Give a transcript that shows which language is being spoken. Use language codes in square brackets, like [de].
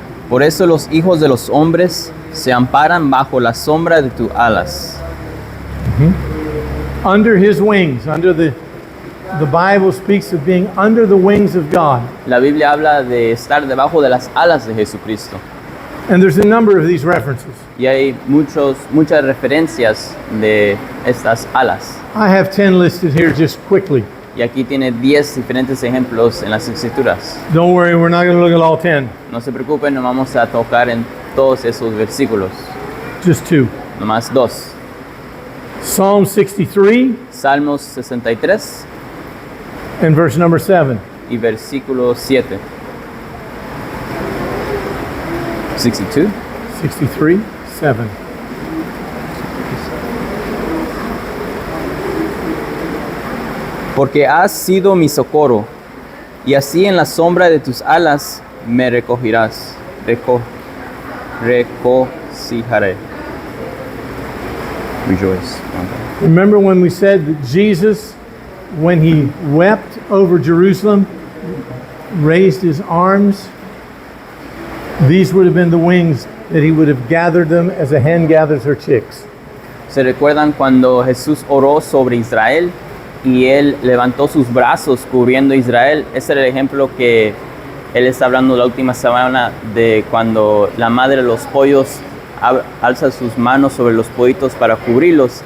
[es] Por eso los hijos de los hombres se amparan bajo la sombra de tus alas. [en] Under his wings, the Bible speaks of being under the wings of God. [es] La Biblia habla de estar debajo de las alas de Jesucristo. [en] And there's a number of these references. [es] Y hay muchas referencias de estas alas. [en] I have 10 listed here just quickly. [es] Y aquí tiene 10 diferentes ejemplos en las Escrituras. [en] Don't worry, we're not going to look at all 10. [es] No se preocupen, no vamos a tocar en todos esos versículos. [en] Just 2. [es] Nomás 2. [en] Psalm 63 [es] Salmos 63 [en] and verse number 7. [es] y versículo 7. [en] 62. 63, 7. [es] Porque has sido mi socorro, y así en la sombra de tus alas me recogerás. Regocijaré. [en] Rejoice. Remember when we said that Jesus, when he wept over Jerusalem, raised his arms? These would have been the wings that he would have gathered them as a hen gathers her chicks. [es] ¿Se recuerdan cuando Jesús oró sobre Israel y él levantó sus brazos cubriendo a Israel? Ese era el ejemplo que él está hablando la última semana de cuando la madre de los pollos alza sus manos sobre los pollitos para cubrirlos.